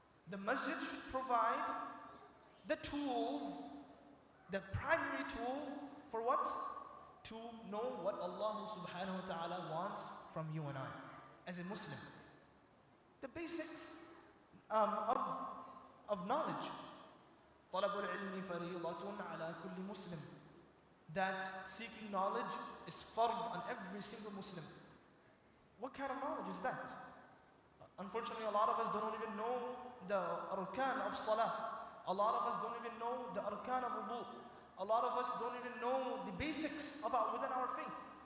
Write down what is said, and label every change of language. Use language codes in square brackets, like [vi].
[en] The masjid should provide the tools, the primary tools for what? To know what Allah subhanahu wa ta'ala wants from you and I as a Muslim. The basics of knowledge. [ar] طلب العلم فريضة على كل مسلم. [en] That seeking knowledge is fard on every single Muslim. What kind of knowledge is that? Unfortunately, a lot of us don't even know the arkan of salah. A lot of us don't even know the arkan of wudu. A lot of us don't even know the basics within our faith.